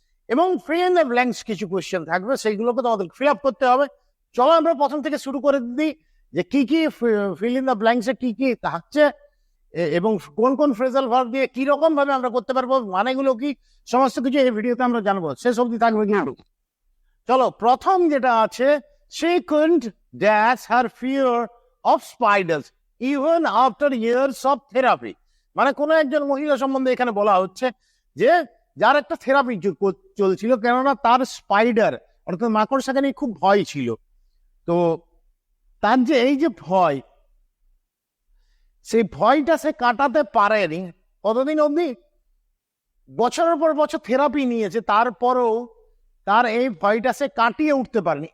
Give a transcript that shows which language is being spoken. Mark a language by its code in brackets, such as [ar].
[bn] এবং fill in the blanks কিছু question থাকবে, সেইগুলোকে তোমাদের ফিল আপ করতে হবে। চলো আমরা প্রথম থেকে শুরু করে দিই যে কি কি ফিল ইন দ্য ব্ল্যাঙ্কসে কি কি থাকছে এবং কোন কোন ফ্রেজাল ভার্ব দিয়ে কি রকম ভাবে আমরা করতে পারবো, মানেগুলো কি, সমস্ত কিছু এই ভিডিওতে আমরা জানবো। শেষ অবধি থাকবে কিন্তু। চলো, প্রথম যেটা আছে, [en] she couldn't dash her fear of spiders even after years of therapy। [bn] মানে কোন একজন মহিলা সম্বন্ধে এখানে বলা হচ্ছে যে যার একটা থেরাপি চলছিল, কেননা তার স্পাইডার অর্থাৎ মাকড়সাকে নিয়ে খুব ভয় ছিল। তো তার যে এই যে ভয়, সেই ভয়টা সে কাটাতে পারেনি কতদিন অবধি, বছরের পর বছর থেরাপি নিয়েছে, তারপরেও তার এই ভয়টা সে কাটিয়ে উঠতে পারেনি।